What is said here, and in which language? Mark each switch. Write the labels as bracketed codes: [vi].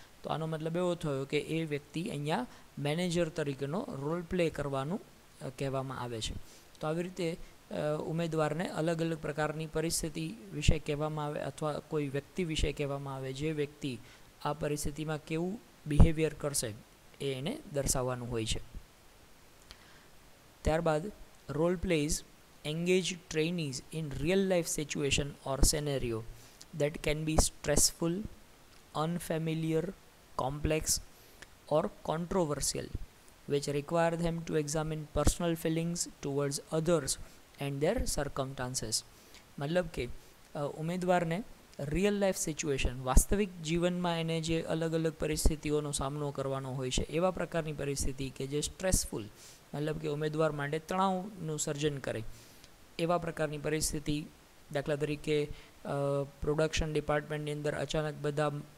[gu] તો આનો મતલબ એવો થયો કે એ વ્યક્તિ અહીંયા મેનેજર તરીકેનો રોલ પ્લે કરવાનું કહેવામાં આવે છે. તો આવી રીતે ઉમેદવારને અલગ અલગ પ્રકારની પરિસ્થિતિ વિશે કહેવામાં આવે અથવા કોઈ વ્યક્તિ વિશે કહેવામાં આવે જે વ્યક્તિ આ પરિસ્થિતિમાં કેવું બિહેવિયર કરશે એ એને દર્શાવવાનું હોય છે. ત્યારબાદ [en] Role plays engage trainees in real life situation or scenario that can be stressful, unfamiliar, complex or controversial, which require them to examine personal feelings towards others and their circumstances. [gu] મતલબ કે ઉમેદવારને real life situation, વાસ્તવિક જીવનમાં એને જે અલગ અલગ પરિસ્થિતિઓનો સામનો કરવાનો હોય છે એવા પ્રકારની પરિસ્થિતિ કે જે સ્ટ્રેસફુલ, મતલબ કે ઉમેદવાર માટે તણાવનું સર્જન કરે એવા પ્રકારની પરિસ્થિતિ. દાખલા તરીકે પ્રોડક્શન ડિપાર્ટમેન્ટની અંદર અચાનક બધા